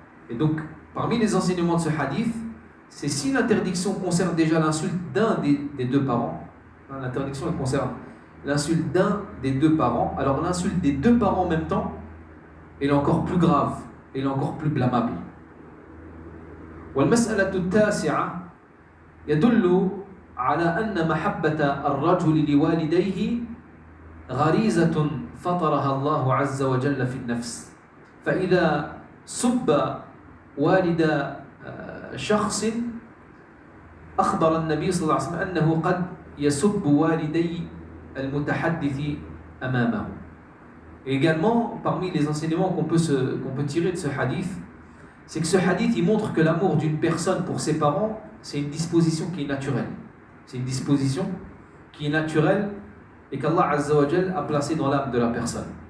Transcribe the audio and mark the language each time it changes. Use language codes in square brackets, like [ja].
[fr] Et donc parmi les enseignements de ce hadith, c'est si l'interdiction concerne déjà l'insulte d'un des deux parents, l'interdiction elle concerne l'insulte d'un des deux parents, alors l'insulte des deux parents en même temps, elle est encore plus grave, elle est encore plus blâmable. [ar] والمسألة التاسعة يدل على أن محبة الرجل لوالديه غريزة فطرها الله عز وجل في النفس. فإذا سب والد شخص أخبر النبي صلى الله عليه وسلم أنه قد يسب والدي المتحدث أمامه. [fr] Et également, parmi les enseignements qu'on peut tirer de ce hadith, c'est que ce hadith il montre que l'amour d'une personne pour ses parents, c'est une disposition qui est naturelle. C'est une disposition qui est naturelle et qu'Allah Azza wa Jal a placée dans l'âme de la personne.